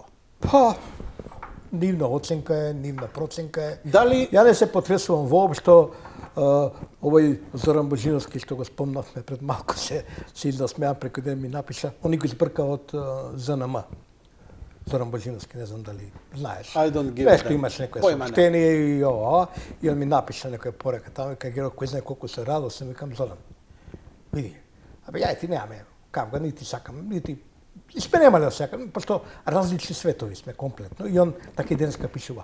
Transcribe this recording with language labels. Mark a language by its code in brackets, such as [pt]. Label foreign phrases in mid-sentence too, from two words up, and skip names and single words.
[mk] Па, нивна оценка е, нивна проценка е. Дали... Ја не се потресувам воопшто. Овој Зоран Божиновски, што го спомнавме пред малку, се изсмеа преку ден ми напиша, он го избрка од ЗНМ. Зоран Божиновски, не знам дали знаеш. [en] I don't give [mk] Нешто имаш некој сообщение и ова, и он ми напиша некоја порека таму, кај Геро, кој знае колку се радосен, викам Зоран. Види, ја ти немаме кавга, нити сакам, нити сме немали да сакам, пошто различни светови сме комплетно, и он така и денеска пишува.